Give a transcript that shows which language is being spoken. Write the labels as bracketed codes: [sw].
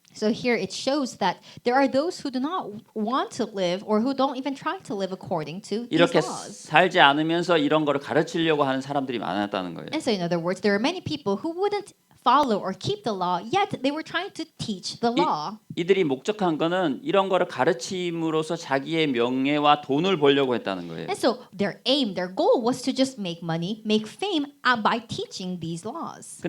[en] So here it shows that there are those who do not want to live or who don't even try to live according to these [ko] 이렇게 [en] laws. [ko] 살지 않으면서 이런 거를 가르치려고 하는 사람들이 많았다는 거예요. [en] And so in other words, there are many people who wouldn't follow or keep the law, yet they were trying to teach the law. [ko] 이들이 목적한 거는 이런 거를 가르침으로써 자기의 명예와 돈을 벌려고 했다는 거예요. [en] And so their aim, their goal was to just make money, make fame by teaching these laws.